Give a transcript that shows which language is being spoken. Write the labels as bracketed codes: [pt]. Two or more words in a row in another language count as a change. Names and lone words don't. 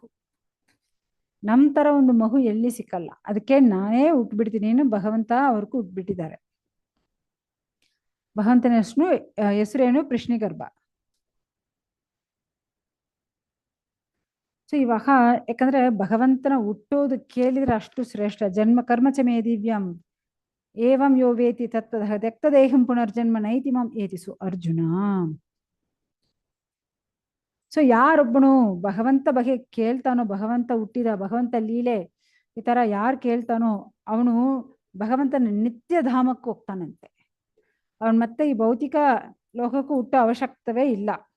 [kn] ನಮ್ ತರ ಒಂದು ಮಗು ಎಲ್ಲಿ ಸಿಕ್ಕಲ್ಲ, ಅದಕ್ಕೆ ನಾನೇ ಹುಟ್ಬಿಡ್ತೀನಿ. ಭಗವಂತ ಅವ್ರಿಗೂ ಹುಟ್ಬಿಟ್ಟಿದ್ದಾರೆ. ಭಗವಂತನ ಹೆಸರೇನು ಕೃಷ್ಣಗರ್ಭ. ಸೊ ಇವಾಗ ಯಾಕಂದ್ರೆ ಭಗವಂತನ ಹುಟ್ಟೋದು ಕೇಳಿದ್ರೆ ಅಷ್ಟು ಶ್ರೇಷ್ಠ. [sa] ಜನ್ಮ ಕರ್ಮ ಚ ಮೇ ದಿವ್ಯಂ ಏವಂ ಯೋ ವೇತಿ ತತ್ವತಃ ತ್ಯಕ್ತದೇಹಂ ಪುನರ್ಜನ್ಮ ನೈತಿ ಮಾಂ ಏತಿಸು ಅರ್ಜುನ. [kn] ಸೊ ಯಾರೊಬ್ಬನು ಭಗವಂತ ಬಗ್ಗೆ ಕೇಳ್ತಾನೋ, ಭಗವಂತ ಹುಟ್ಟಿದ ಭಗವಂತ ಲೀಲೆ ಈ ತರ ಯಾರು ಕೇಳ್ತಾನೋ ಅವನು ಭಗವಂತನ ನಿತ್ಯ ಧಾಮಕ್ಕೆ ಹೋಗ್ತಾನಂತೆ. ಅವನ್ ಮತ್ತೆ ಈ ಭೌತಿಕ ಲೋಕಕ್ಕೂ ಹುಟ್ಟೋ ಅವಶ್ಯಕತೆ ಇಲ್ಲ.